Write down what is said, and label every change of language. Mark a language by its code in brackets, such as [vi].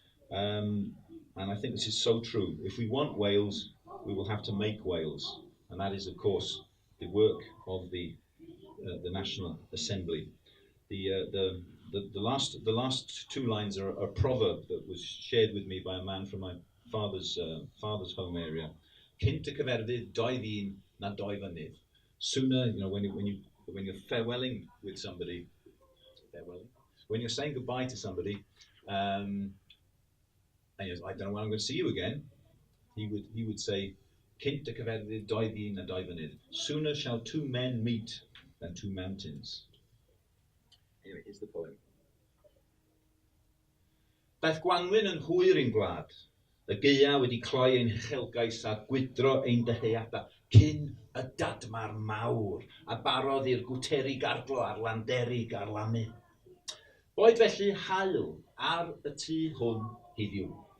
[en] And I think this is so true. If we want Wales, we will have to make Wales, and that is, of course, the work of the National Assembly. The last two lines are a proverb that was shared with me by a man from my father's home area. [cy] Cynt y cyferdydd, dau ddyn na dau fynydd. [en] Sooner, when you're farewelling with somebody, when you're saying goodbye to somebody, and I don't know when I'm going to see you again, he would say, [cy] Cynt y cyferdydd, dau ddyn na dau fynydd. [en] Sooner shall two men meet than two mountains. Anyway, here's the poem. [cy] Daeth Gwanwyn yn hwyr i'n gwlad, y gaea wedi cloi ein uchelgais a gwydro ein dyheada, cyn y dadmar mawr, a barodd i'r gwteri garglo a'r landerig a'r lanu. Boed felly hael ar y tŷ hwn heddiw.